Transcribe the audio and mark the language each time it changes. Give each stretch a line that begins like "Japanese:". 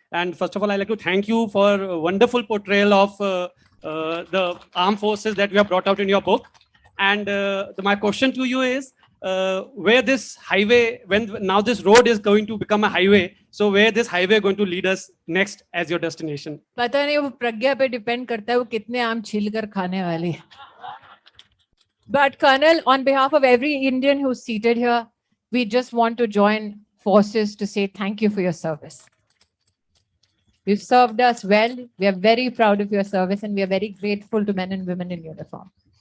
English: And first of all, I'd like to thank you for a wonderful portrayal of the armed forces that you have brought out in your book. And my question to you is, where this highway, when now this road is going to become a highway, so where this highway going to lead us next as your destination?
Hindi: पता नहीं वो प्रज्ञा पे depend करता है वो कितने आम छील कर खाने वाली है.
English: But Colonel, on behalf of every Indian who's seated here, we just want to join forces to say thank you for your service. You've served us well. We are very proud of your service and we are very grateful to men and women in uniform.